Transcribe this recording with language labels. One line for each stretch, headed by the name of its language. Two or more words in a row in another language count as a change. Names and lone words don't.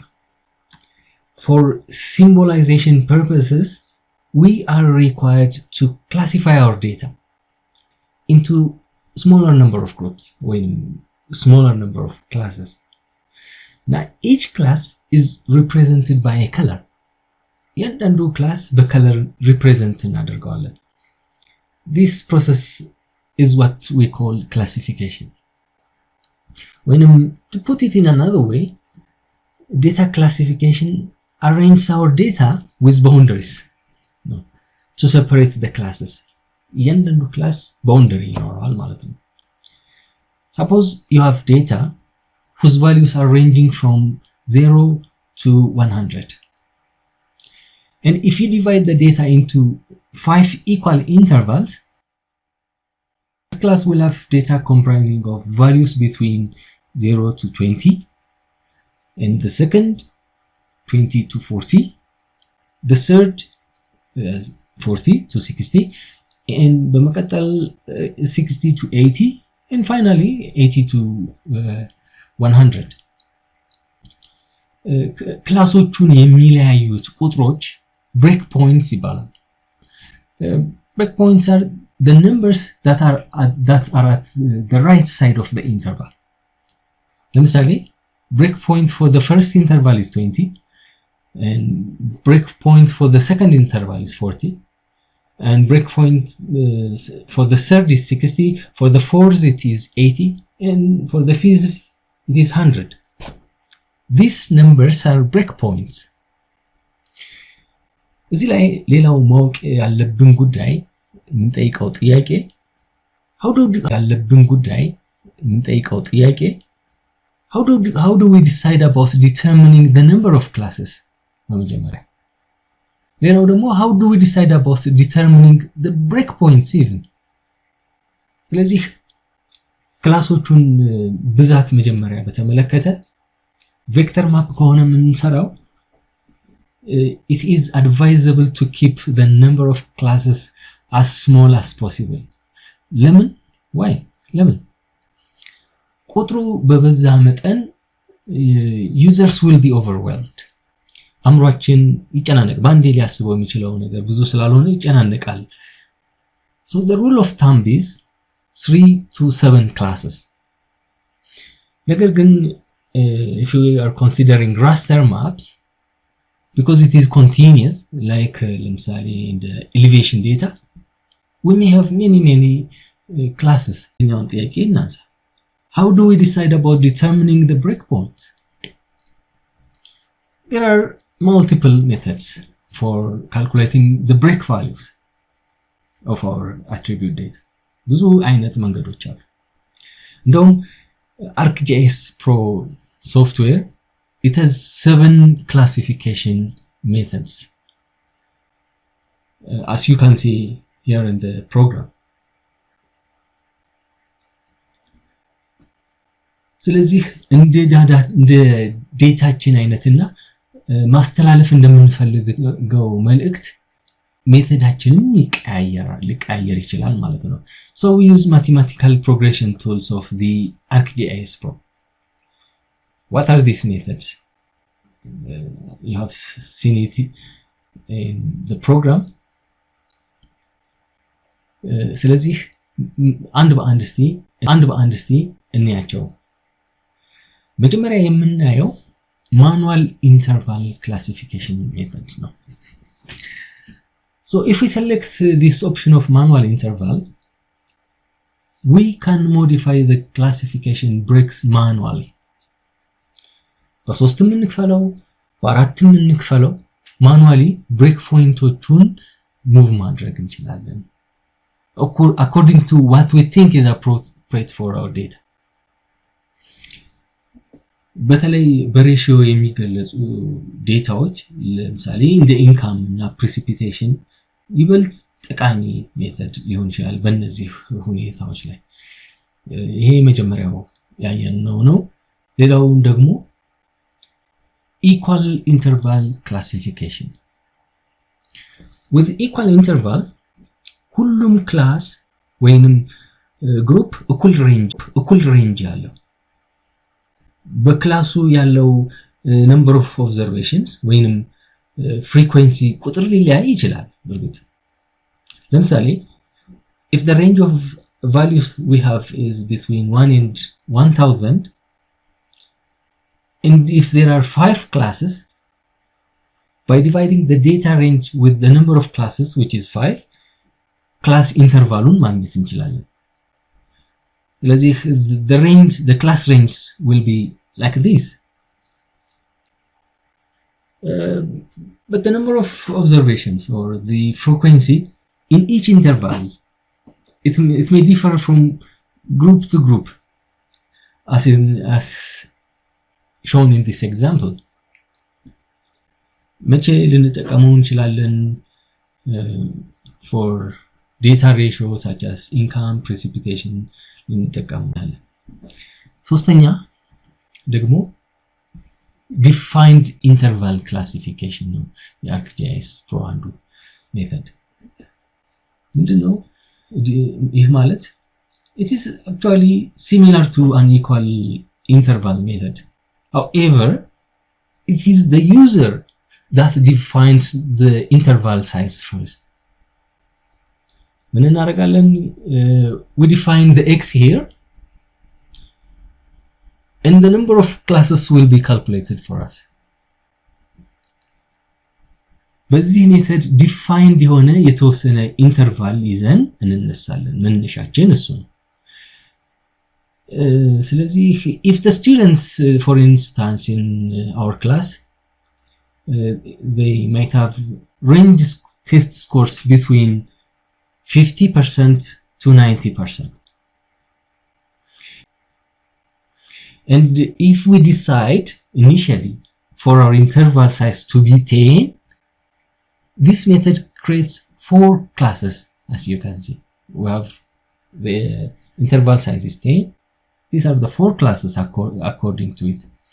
English: For symbolization purposes, we are required to classify our data into smaller number of groups or smaller number of classes. Now each class is represented by a color.
Amharic: እያንዳንዱ class በcolor represent እናደርገዋለን.
English: This process is what we call classification. To put it in another way, data classification arranges our data with boundaries to separate the classes.
Amharic: እያንዳንዱ
English: class boundary
Amharic: ይኖረዋል ማለት ነው.
English: Suppose you have data whose values are ranging from 0 to 100. And if you divide the data into 5 equal intervals, this class will have data comprising of values between 0 to 20, and the second 20 to 40, the third 40 to 60, and በመቀጠል 60 to 80, and finally 80 to 100.
Amharic: ክላሶቹን የሚለያዩት ቁጥሮች breakpoints ይባላል.
English: Breakpoints are the numbers that are at the right side of the interval. ለምሳሌ breakpoint for the first interval is 20, and breakpoint for the second interval is 40, and breakpoint for the third is 60, for the fourth it is 80, and for the fifth it is 100. These numbers are breakpoints.
Amharic: እዚህ ላይ ሌላው ማወቅ ያለብን ጉዳይ የምንጠይቀው ጥያቄ
English: how do we decide about determining the number of classes?
Amharic: በመጀመሪያ ሌላው ደግሞ
English: how do we decide about determining the breakpoints even?
Amharic: ስለዚህ ክላሶቹን ብዛት መጀመሪያ በተመለከተ
English: vector map
Amharic: ከሆነ የምንሰራው
English: it is advisable to keep the number of classes as small as possible.
Amharic: ለምን? why? ለምን? ቁጥሩ በበዛ መጠን
English: users will be overwhelmed.
Amharic: አምሯችን ይጨናነቅ ባንዴ ሊያስበው የሚችለው ነገር ብዙ ስላልሆነ ይጨናነቃል.
English: So the rule of thumb is 3 to 7 classes.
Amharic: ነገር ግን
English: if we are considering raster maps, because it is continuous, like ለምሳሌ in the elevation data, we may have many classes. How do we decide about determining the breakpoint? There are multiple methods for calculating the break values of our attribute data.
Amharic: ብዙ አይነት መንገዶች አሉ.
English: እንደውም ArcGIS Pro software, it has 7 classification methods, as you can see here in the program.
Amharic: ስለዚህ እንደ ዴታችን አይነትና ማስተላለፍ እንደምንፈልገው መልእክት ሜተዳችንም ሊቀያየር ይችላል ማለት ነው.
English: So we use mathematical progression tools of the ArcGIS Pro. What are these methods? You have seen it in the program.
Amharic: ስለዚህ አንድ በአንድ እስቲ እንያቸው. መጀመሪያ የምናየው
English: manual interval classification method ነው. So if we select this option of manual interval, we can modify the classification breaks manually.
Amharic: በሶስትም እንክፈለው በአራትም እንክፈለው manually breakpointoቹን move ማድረግ እንችላለን
English: according to what we think is appropriate for our data
Amharic: በተለይ በሬሽዮ የሚገለጹ ዴታዎች ለምሳሌ እንደ ኢንካም እና ፕሪሲፒቴሽን ይበልጥ ጠቃሚ ሜተድ ሊሆን ይችላል በእነዚህ ሁኔታዎች ላይ ይሄ መጀመሪያው ያየነው ነው ሌላው ደግሞ
English: equal interval classification with equal interval
Amharic: ሁሉም ክላስ ወይንም ግሩፕ እኩል ሬንጅ ያለው በክላሱ ያለው
English: number of observations ወይንም frequency
Amharic: ቁጥር ሊለያይ ይችላል በርግጥ ለምሳሌ
English: if the range of values we have is between 1 and 1000 and if there are 5 classes by dividing the data range with the number of classes which is 5 class intervalun
Amharic: ማግኘት እንችላለን
English: ስለዚህ the class range will be like this but the number of observations or the frequency in each interval it may differ from group to group as shown in this example
Amharic: መቼ ልንጠቀመው እንችላለን
English: for data ratio such as income precipitation
Amharic: ልንጠቀማለን ሶስተኛ ደግሞ
English: defined interval classification
Amharic: ነው የArcGIS Pro አንዱ ሜተድ ምንድነው ይህ ማለት
English: it is actually similar to an equal interval method however it is the user that defines the interval size first
Amharic: ምን እናደርጋለን
English: we define the x here and the number of classes will be calculated for us
Amharic: በዚህ ሜተድ ዲፋይንድ የሆነ የተወሰነ ኢንተርቫል ይዘን እንነሳለን መነሻችን እሱ ነው
English: ስለዚህ if the students for instance in our class they might have range test scores between 50% to 90% and if we decide initially for our interval size to be 10 this method creates 4 classes as you can see we have the interval size is 10 these are the 4 classes according to it